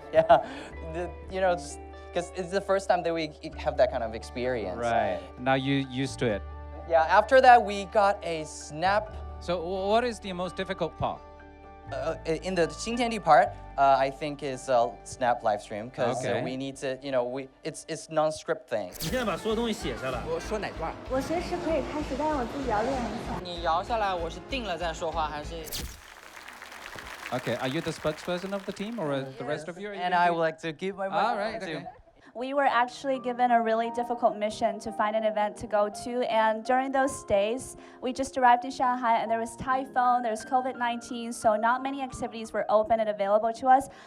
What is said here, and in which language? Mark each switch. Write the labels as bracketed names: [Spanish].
[English] Yeah, you know, because it's the first time that we have that kind of experience. Right, now you're used to it. Yeah, after that we got a snap. So what is the most difficult part? In the Xintiandi part, I think is snap live stream because we need to, you know, it's non-script thing. [Chinese] 你现在把所有东西写下来。我说哪段？我随时可以开始，但是我自己要练很久。你摇下来，我是定了再说话，还是？ [English] Okay, are you the spokesperson of the team or the rest of you? And I would like to give my mic. All right, okay. We were actually given a really difficult mission to find an event to go to, and during those days, we just arrived in Shanghai and there was typhoon, there was COVID-19, so not many activities were open and available to us.